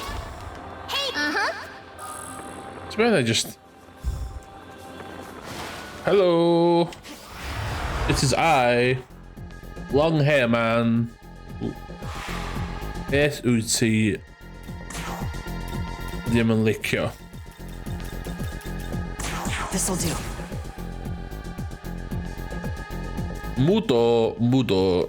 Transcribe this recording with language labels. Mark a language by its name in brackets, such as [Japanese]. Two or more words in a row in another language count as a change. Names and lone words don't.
[English] Hey! It's better just... Hello. It is I. Long hair man. [Welsh] Beth wyt ti ddim yn licio? [English] This'll do. [Welsh] Mudo.